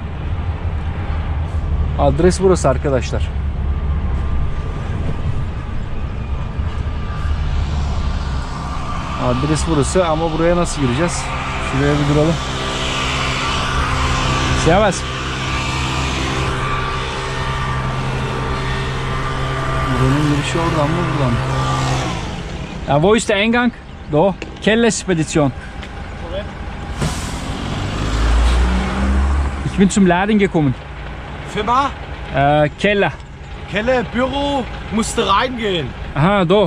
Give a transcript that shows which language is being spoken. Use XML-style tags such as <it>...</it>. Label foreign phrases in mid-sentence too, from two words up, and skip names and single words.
<tr>Adres burası arkadaşlar. Adres burası ama buraya nasıl gireceğiz? Şuraya bir duralım. Servus. Buranın girişi oradan mı buradan?</tr> <de>Ja, wo ist der Eingang? Da. Kelle Spedition. Ich bin zum Laden gekommen. Firma? Keller. Keller, Büro, musst du reingehen. Aha, da.</de>